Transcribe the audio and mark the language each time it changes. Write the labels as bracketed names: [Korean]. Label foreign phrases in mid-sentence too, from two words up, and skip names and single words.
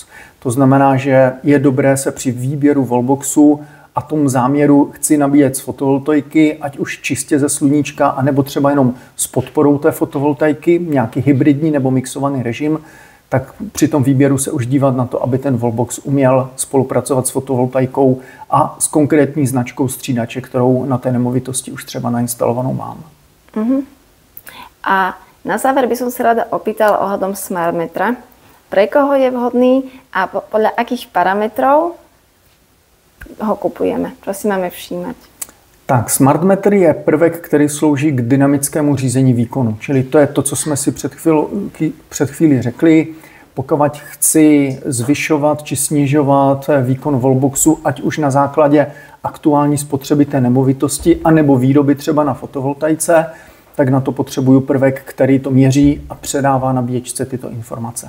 [Czech] To znamená, že je dobré se při výběru wallboxu a tomu záměru chci nabíjet z fotovoltaiky, ať už čistě ze sluníčka, anebo třeba jenom s podporou té fotovoltaiky, nějaký hybridní nebo mixovaný režim, tak při tom výběru se už dívat na to, aby ten wallbox uměl spolupracovat s fotovoltaikou a s konkrétní značkou střídače, kterou na té nemovitosti už třeba nainstalovanou mám. [Slovak] A na záver by som sa rada opýtala ohľadom smartmetra. Pre koho je vhodný a podľa akých parametrov ho kupujeme? Čo si máme všímať? [Czech] Tak, smartmetr je prvek, který slouží k dynamickému řízení výkonu. Čili to je to, co jsme si před chvílí řekli. Pokud chci zvyšovat či snižovat výkon wallboxu, ať už na základě aktuální spotřeby té nemovitosti, anebo výroby třeba na fotovoltaice, tak na to potřebuju prvek, který to měří a předává nabíječce tyto informace.